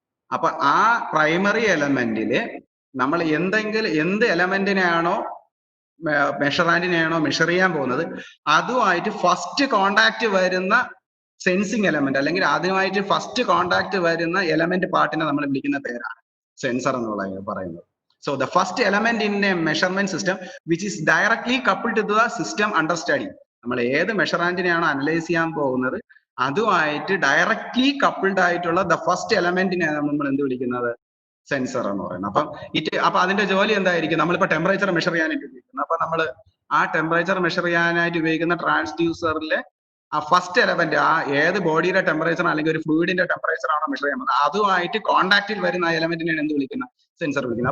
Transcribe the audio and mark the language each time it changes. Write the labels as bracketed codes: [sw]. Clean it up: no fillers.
[ml] അപ്പൊ ആ പ്രൈമറി എലമെന്റില് നമ്മൾ എന്ത് എലമെന്റിനെയാണോ മെഷറാൻഡിനെയാണോ മെഷർ ചെയ്യാൻ പോകുന്നത് അതുമായിട്ട് ഫസ്റ്റ് കോണ്ടാക്ട് വരുന്ന സെൻസിങ് എലമെന്റ്, അല്ലെങ്കിൽ ആദ്യമായിട്ട് ഫസ്റ്റ് കോണ്ടാക്ട് വരുന്ന എലമെന്റ് പാർട്ടിനെ നമ്മൾ വിളിക്കുന്ന പേരാണ് സെൻസർ എന്നുള്ള പറയുന്നത്. [en] So the first element in a measurement system which is directly coupled to the system under study. [ml] നമ്മൾ ഏത് മെഷറാൻറ്റിനെയാണോ അനലൈസ് ചെയ്യാൻ പോകുന്നത് അതുമായിട്ട് ഡയറക്ട്ലി കപ്പിൾഡ് ആയിട്ടുള്ള ദ ഫസ്റ്റ് എലമെന്റിനെയാണ് നമ്മൾ എന്ത് വിളിക്കുന്നത്, സെൻസർ എന്ന് പറയുന്നത്. അപ്പൊ അതിന്റെ ജോലി എന്തായിരിക്കും? നമ്മളിപ്പോ ടെമ്പറേച്ചർ മെഷർ ചെയ്യാനായിട്ട് ഉപയോഗിക്കുന്നത്. അപ്പൊ നമ്മൾ ആ ടെമ്പറേച്ചർ മെഷർ ചെയ്യാനായിട്ട് ഉപയോഗിക്കുന്ന ട്രാൻസ്ഡ്യൂസറിലെ ആ ഫസ്റ്റ് എലമെന്റ്, ആ ഏത് ബോഡിയുടെ ടെമ്പറേച്ചർ അല്ലെങ്കിൽ ഒരു ഫ്ലൂയിഡിന്റെ ടെമ്പറേച്ചർ ആണോ മെഷർ ചെയ്യാൻ പോകുന്നത് അതുമായിട്ട് കോൺടാക്റ്റിൽ വരുന്ന എലമെന്റിനെയാണ് എന്ത് വിളിക്കുന്നത്, സെൻസർ വിളിക്കുന്നത്.